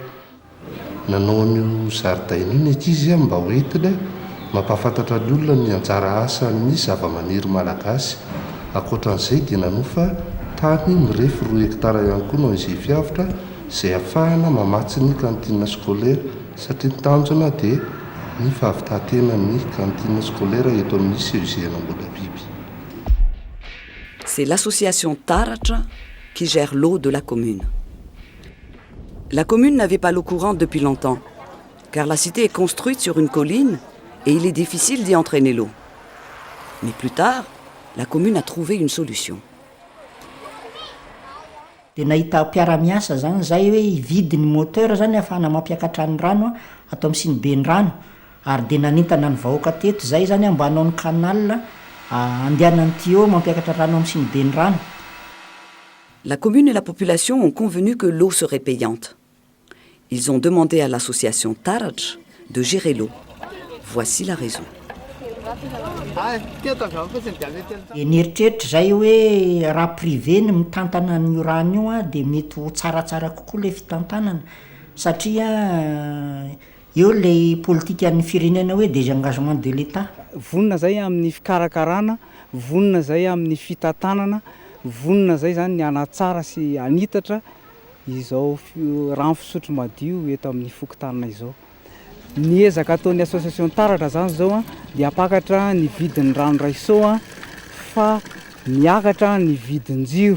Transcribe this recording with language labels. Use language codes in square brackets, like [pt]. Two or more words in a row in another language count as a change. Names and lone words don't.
[mg] Nanao ny zaridaina iny ankizy mba hoentina mampahafantatra ny olona ny anjara asan'ny zava-maniry malagasy. Ankoatran'izay dia nanofa tany mirefy 2 hektara ihany koa ny ONG Fiavitra izay ahafahana mamatsy ny [fr] cantine scolaire [mg] satria ny tanjona dia ny fahavitatenan'ny [fr] cantine scolaire [mg] eto amin'ny CEG Anambodabiby. [fr] C'est l'association Taratra qui gère l'eau de la commune. La commune n'avait pas l'eau courante depuis longtemps, car la cité est construite sur une colline et il est difficile d'y entraîner l'eau. Mais plus tard, la commune a trouvé une solution. [mg] Dia nahita mpiara-miasa zany zay hoe hividy ny moteur zany ahafahana mampiakatra ny rano atao amin'ny sinibe ny rano, ary dia nanentana ny vahoaka teto zay zany mba hanao ny canal andehanany tuyau mampiakatra rano amin'ny sinibe ny rano. [fr] La commune et la population ont convenu que l'eau serait payante. Ils ont demandé à l'association Tarach de gérer l'eau. Voici la raison. [mg] Nieritreritra zay hoe raha privé ny mitantana ny rano io dia mety ho tsaratsara kokoa le fitantanana satria eo le politika ny firenena hoe [fr] des engagements de l'État. [mg] Vonina zay amin'ny fikarakarana, vonina zay amin'ny fitantanana, vonina zay zany ny anatsara sy anitatra izao rano fisotro madio eto amin'ny fokotanana izao. Ny ezaka ataon'ny association Taratra zany zao dia apakatra ny vidin'ny rano raiso fa miakatra ny vidin-jiro.